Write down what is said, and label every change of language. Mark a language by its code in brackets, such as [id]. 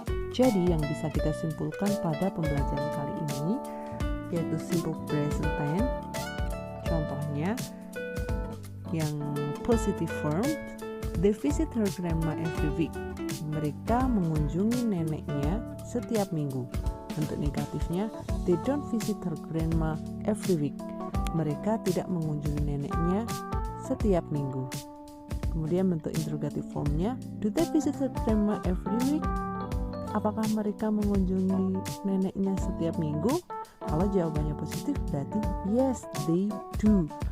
[id] Jadi yang bisa kita simpulkan pada pembelajaran kali ini yaitu simple present tense. Contohnya yang [en] positive form, they visit her grandma every week. [id] Mereka mengunjungi neneknya setiap minggu. Bentuk negatifnya, [en] they don't visit her grandma every week. [id] Mereka tidak mengunjungi neneknya setiap minggu. Kemudian bentuk interrogative formnya, [en] do they visit her grandma every week? [id] Apakah mereka mengunjungi neneknya setiap minggu? Kalau jawabannya positif berarti [en] yes, they do.